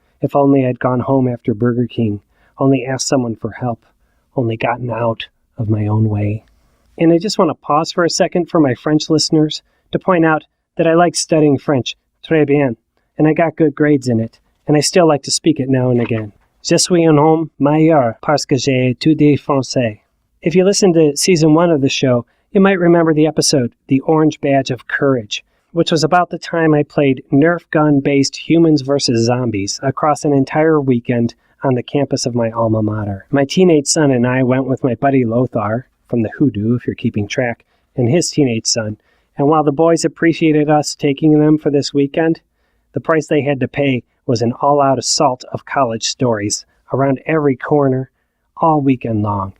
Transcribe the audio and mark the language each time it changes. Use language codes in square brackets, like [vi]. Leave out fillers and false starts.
[en] If only I'd gone home after Burger King, only asked someone for help, only gotten out of my own way. And I just want to pause for a second for my French listeners to point out that I like studying French, [fr] très bien, [en] and I got good grades in it, and I still like to speak it now and again. [fr] Je suis un homme meilleur parce que j'ai étudié français. [en] If you listen to Season 1 of the show, you might remember the episode, The Orange Badge of Courage, which was about the time I played Nerf gun-based Humans vs. Zombies across an entire weekend on the campus of my alma mater. My teenage son and I went with my buddy Lothar, from the Hoodoo, if you're keeping track, and his teenage son, and while the boys appreciated us taking them for this weekend, the price they had to pay was an all-out assault of college stories around every corner, all weekend long.